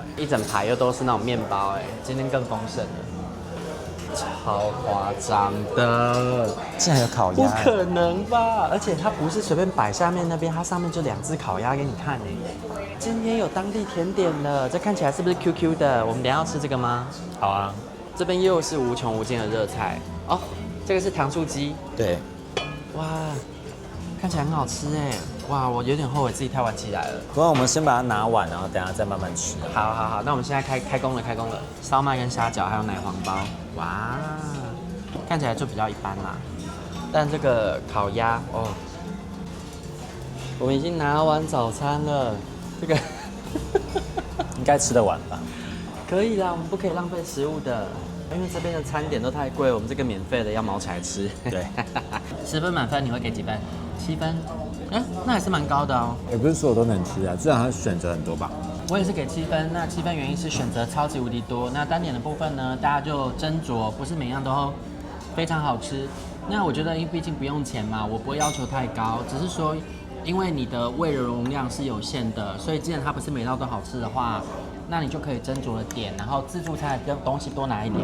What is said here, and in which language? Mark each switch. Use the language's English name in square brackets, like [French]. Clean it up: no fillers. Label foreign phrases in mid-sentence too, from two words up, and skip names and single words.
[Chinese] 一整排又都是那種麵包，哎，今天更豐盛了，超誇張的，竟然有烤鴨，不可能吧？而且它不是隨便擺下面那邊，它上面就2隻烤鴨給你看哎。今天有當地甜點了，這看起來是不是 QQ 的？我們等一下要吃這個嗎？好啊，這邊又是無窮無盡的熱菜哦，這個是糖醋雞，對，哇，看起來很好吃哎，哇，我有點後悔自己太晚起來了。不然我們先把它拿完，然後等一下再慢慢吃。好好好，那我們現在開工了，燒麥跟蝦餃還有奶黃包，哇，看起來就比較一般啦。但這個烤鴨哦，我們已經拿完早餐了，這個應該吃得完吧？可以啦，我們不可以浪費食物的，因為這邊的餐點都太貴，我們這個免費的要毛起來吃。對，10分滿分你會給幾分？7 分。那還是蠻高的哦。也不是所有都能吃啊，至少它選擇很多吧。我也是給7分，那7分原因是選擇超級無敵多。那單點的部分呢，大家就斟酌，不是每樣都非常好吃。那我覺得，因為畢竟不用錢嘛，我不會要求太高，只是說，因為你的胃的容量是有限的，所以既然它不是每道都好吃的話，那你就可以斟酌的点，然後自助餐的東西多拿一點。